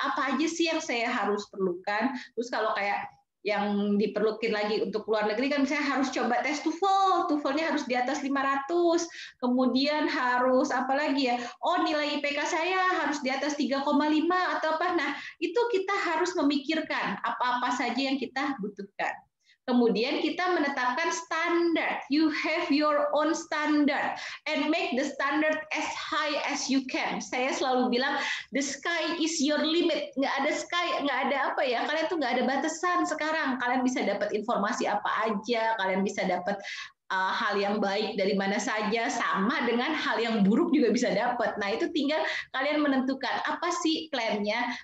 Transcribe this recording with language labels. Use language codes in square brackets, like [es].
[id] Apa aja sih yang saya harus perlukan? Terus kalau kayak yang diperlukan lagi untuk luar negeri kan saya harus coba tes TOEFL. TOEFL-nya harus di atas 500. Kemudian harus apa lagi ya? Oh, nilai IPK saya harus di atas 3,5 atau apa. Nah, itu kita harus memikirkan apa-apa saja yang kita butuhkan. Kemudian kita menetapkan standar. [en] You have your own standard and make the standard as high as you can. [id] Saya selalu bilang [en] the sky is your limit. [id] Nggak ada sky, nggak ada apa ya. Kalian tuh nggak ada batasan sekarang. Kalian bisa dapat informasi apa aja. Kalian bisa dapat hal yang baik dari mana saja, sama dengan hal yang buruk juga bisa dapat. Nah itu tinggal kalian menentukan apa sih plannya.